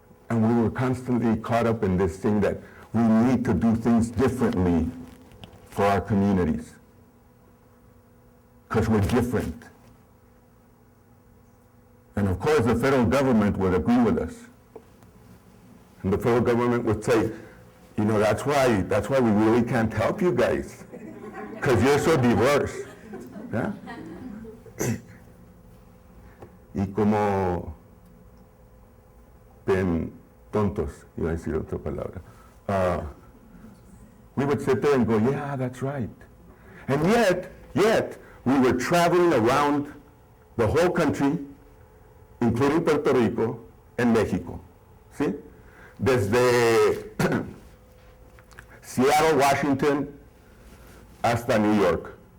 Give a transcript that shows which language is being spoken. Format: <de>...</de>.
<en>And we were constantly caught up in this thing that we need to do things differently for our communities, because we're different. And of course, the federal government would agree with us. And the federal government would say, you know, that's why we really can't help you guys, because you're so diverse. ¿Yeah?</en> <es>Y como ven tontos, iba a decir otra palabra.</es> <en>We would sit there and go, yeah, that's right. And yet, we were traveling around the whole country, including Puerto Rico and Mexico.</en> <es>¿Sí? Desde Seattle, Washington, hasta New York.</es>